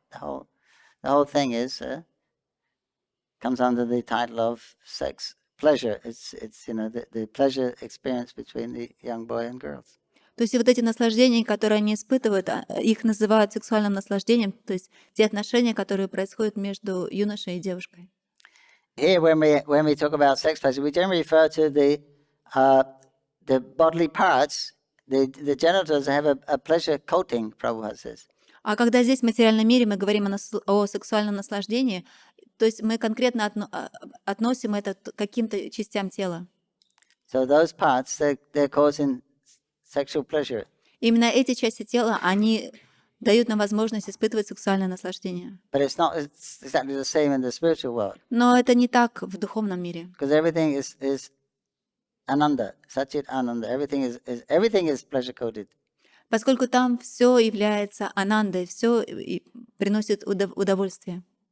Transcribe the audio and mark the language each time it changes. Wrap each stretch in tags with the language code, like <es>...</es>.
<en>The whole thing comes under the title of sex pleasure. It's the pleasure experience between the young boy and girls.</en> <ru>То есть вот эти наслаждения, которые они испытывают, их называют сексуальным наслаждением, то есть те отношения, которые происходят между юношей и девушкой.</ru> <en>Here, when we talk about sex pleasure, we generally refer to the bodily parts. The genitals have a pleasure coating, Prabhu says.</en> <ru>А когда здесь в материальном мире мы говорим о сексуальном наслаждении, то есть мы конкретно относим это к каким-то частям тела.</ru> <en>So those parts, they're causing sexual pleasure.</en> <ru>Именно эти части тела, они дают нам возможность испытывать сексуальное наслаждение.</ru> <en>But it's not exactly the same in the spiritual world.</en> <ru>Но это не так в духовном мире.</ru> <en>Because everything is ananda, Ch8 Ananda. Everything is pleasure coated.</en> <ru>Поскольку там все является анандой, все приносит удовольствие.</ru>